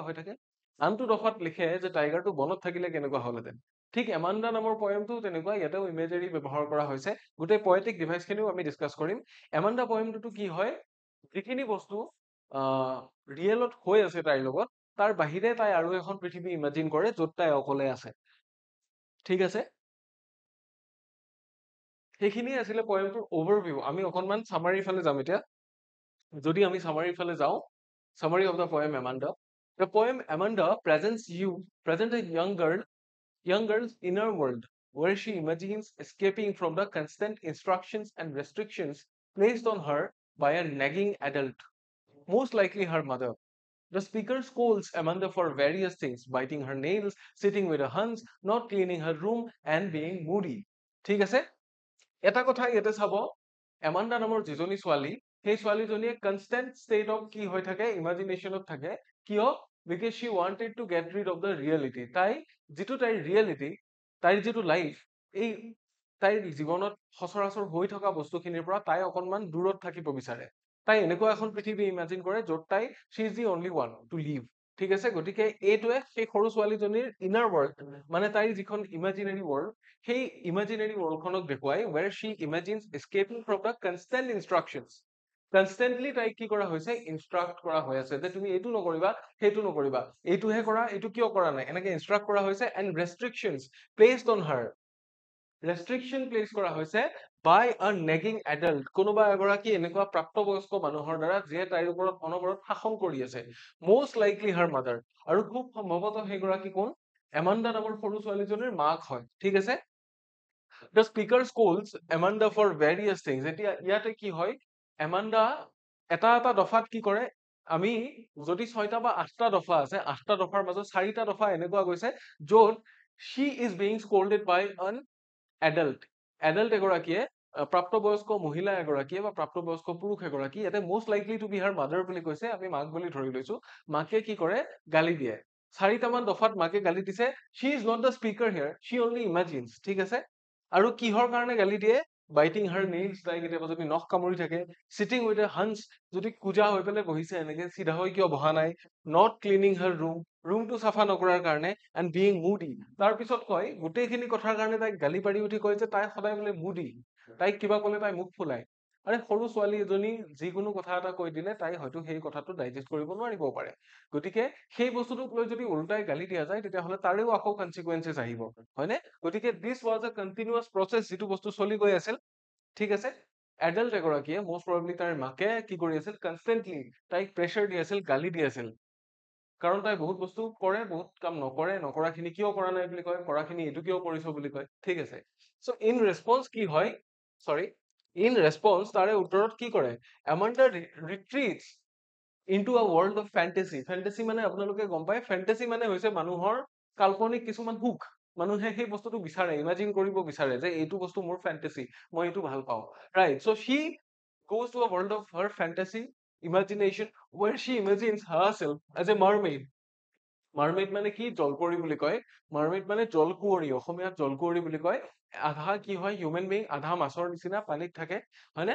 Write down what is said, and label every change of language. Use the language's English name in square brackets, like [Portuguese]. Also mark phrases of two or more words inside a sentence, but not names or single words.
[Assamese] হৈ থাকে আনটো দফাত লিখে যে টাইগাৰটো বনত থাকিলে কেনেকুৱা হলহেঁতেন ঠিক এমাণ্ডা নামৰ পয়েমটো তেনেকুৱা ইয়াতেও ইমেজেৰী ব্যৱহাৰ কৰা হৈছে গোটেই [English] poetic devices [Assamese] আমি ডিছকাছ কৰিম এমাণ্ডা পয়েমটোতো কি হয় যিখিনি বস্তু ৰিয়েলত হৈ আছে তাইৰ লগত তাৰ বাহিৰে তাই আৰু এখন পৃথিৱী ইমাজিন কৰে য'ত তাই অকলে আছে ঠিক আছে সেইখিনিয়ে আছিলে পয়েমটোৰ অভাৰভিউ আমি অকনমান সামাৰীৰ ফালে যাম এতিয়া যদি আমি সামাৰীৰ ফালে যাওঁ [English] summary of the poem Amanda. The poem Amanda presents a young girl's inner world, where she imagines escaping from the constant instructions and restrictions placed on her by a nagging adult, most likely her mother. The speaker scolds Amanda for various things, biting her nails, sitting with a hunch, not cleaning her room, and being moody. [Assamese] ঠিক আছে এটা কথা ইয়াতে চাব এমাণ্ডা নামৰ যিজনী ছোৱালী সেই ছোৱালীজনীয়ে [English] constant state of [Assamese] কি হৈ থাকে ইমাজিনেশ্যনত থাকে কিয় [English] because she wanted to get rid of the reality [Assamese] তাই যিটো তাইৰ ৰিয়েলিটি তাইৰ যিটো লাইফ এই তাইৰ জীৱনত সচৰাচৰ হৈ থকা বস্তুখিনিৰ পৰা তাই অকনমান দূৰত থাকিব বিচাৰে তাই এনেকুৱা এখন পৃথিৱী ইমাজিন কৰে য'ত তাই [English] she is the only one to live [Assamese] ঠিক আছে গতিকে এইটোৱে সেই সৰু ছোৱালীজনীৰ [English] inner world [Assamese] মানে তাইৰ যিখন [English] imaginary world [Assamese] সেই [English] imaginary world [Assamese] দেখুৱাই [English] where she imagines escaping from the constant instructions [Assamese] কনষ্টেণ্টলি তাইক কি কৰা হৈছে ইনষ্ট্ৰাক্ট কৰা হৈ আছে যে তুমি এইটো নকৰিবা সেইটো নকৰিবা এইটোহে কৰা এইটো কিয় কৰা নাই এনেকে ইনষ্ট্ৰাক্ট কৰা হৈছে [English] and restrictions placed on her [Assamese] ৰেষ্ট্ৰিকশ্যন প্লেচ কৰা হৈছে [English] by a nagging adult [Assamese] কোনোবা এগৰাকী এনেকুৱা প্ৰাপ্তবয়স্ক মানুহৰ দ্বাৰা যিয়ে তাইৰ ওপৰত অনবৰত শাসন কৰি আছে [English] most likely her mother [Assamese] আৰু খুব সম্ভৱতঃ সেইগৰাকী কোন এমাণ্ডা নামৰ সৰু ছোৱালীজনীৰ মাক হয় ঠিক আছে [English] The speaker scolds Amanda for various things [Assamese] এতিয়া ইয়াতে কি হয় এমাণ্ডা এটা দফাত কি কৰে আমি যদি 6টা বা 8টা দফা আছে 8টা দফাৰ মাজত 4টা দফা এনেকুৱা গৈছে য'ত [English] she is being scolded by an adult [Assamese] এগৰাকীয়ে প্ৰাপ্তবয়স্ক মহিলা এগৰাকীয়ে বা প্ৰাপ্তবয়স্ক পুৰুষ এগৰাকী ইয়াতে [English] most likely to be her mother [Assamese] বুলি কৈছে, আমি মাক বুলি ধৰি লৈছো, মাকে কি কৰে গালি দিয়ে। 4টামান দফাত মাকে গালি দিছে, [English] she is not the speaker here, she only imagines, [Assamese] ঠিক আছে? আৰু কিহৰ কাৰণে গালি দিয়ে? [English] biting her nails, [Assamese] তাই কেতিয়াবা যদি নখ কামুৰি থাকে, [English] sitting with a hunch, [Assamese] যদি কুজা হৈ পেলাই বহিছে এনেকে চিধা হৈ কিয় বহা নাই, [English] not cleaning her room, [Assamese] ৰুমটো চাফা নকৰাৰ কাৰণে, [English] and being moody। [Assamese] তাৰ পিছত কয় গোটেইখিনি কথাৰ কাৰণে তাইক গালি পাৰি উঠি কয় যে তাই সদায় বোলে moody, তাইক কিবা ক'লে তাই মুখ ফুলাই। আৰে সৰু ছোৱালী এজনী যিকোনো কথা এটা কৈ দিলে তাই হয়তো সেই কথাটো ডাইজেষ্ট কৰিব নোৱাৰিবও পাৰে, গতিকে সেই বস্তুটোক লৈ যদি উল্টাই গালি দিয়া যায় তেতিয়াহ'লে তাৰেও আকৌ কনচিকুৱেঞ্চেছ আহিব, হয়নে? গতিকে [English] this was a continuous process, [Assamese] যিটো বস্তু চলি গৈ আছিল, ঠিক আছে? এডাল্ট এগৰাকীয়ে [English] most probably [Assamese] তাইৰ মাকে কি কৰি আছিল, কনষ্টেণ্টলি তাইক প্ৰেছাৰ দি আছিল, গালি দি আছিল, কাৰণ তাই বহুত বস্তু কৰে, বহুত কাম নকৰে, নকৰাখিনি কিয় কৰা নাই বুলি কয়, কৰাখিনি এইটো কিয় কৰিছ বুলি কয়, ঠিক আছে? [English] So in response [Assamese] কি হয়, [English] sorry, in response [Assamese] তাৰে উত্তৰত কি কৰে, [English] Amanda retreats into a world of fantasy. [Assamese] ফেণ্টেচি মানে আপোনালোকে গম পায়, ফেণ্টেচি মানে হৈছে মানুহৰ কাল্পনিক কিছুমান সুখ, মানুহে সেই বস্তুটো বিচাৰে, ইমাজিন কৰিব বিচাৰে যে এইটো বস্তু মোৰ ফেণ্টেচি, মই এইটো ভাল পাওঁ, ৰাইট? [English] So he goes to a world of her fantasy imagination where she imagines herself as a mermaid। [Assamese] মাৰ্মেড মানে কি, জলপৰী বুলি কয়। মাৰ্মেড মানে জলকুঁৱৰী, অসমীয়াত জলকুঁৱৰী বুলি কয়। আধা কি হয়, [English] human being, [Assamese] আধা মাছৰ নিচিনা পানীত থাকে, হয়নে?